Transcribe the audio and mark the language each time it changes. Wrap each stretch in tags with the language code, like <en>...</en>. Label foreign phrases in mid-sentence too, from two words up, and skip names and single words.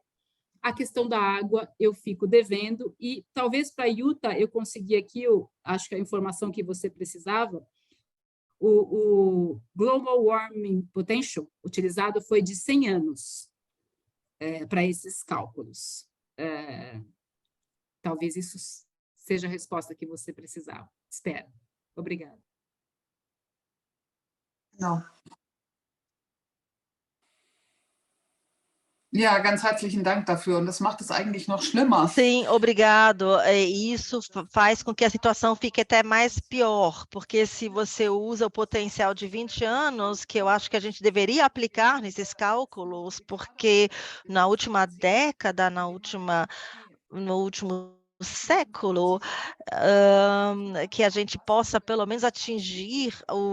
<pt>A questão da água eu fico devendo, e talvez para a Yuta eu consegui aqui, acho que a informação que você precisava, o</pt> <en>Global Warming Potential</en> <pt>utilizado foi de 100 anos para esses cálculos. Talvez isso seja a resposta que você precisava. Espero. Obrigada. Não.</pt> <de>Ja, ganz herzlichen Dank dafür. Und das macht es eigentlich noch schlimmer.</de> <pt>Sim, obrigado. Isso faz com que a situação fique até mais pior, porque se você usa o potencial de 20 anos, que eu acho que a gente deveria aplicar nesses cálculos, porque na última década, no último século, que a gente possa pelo menos atingir o</pt>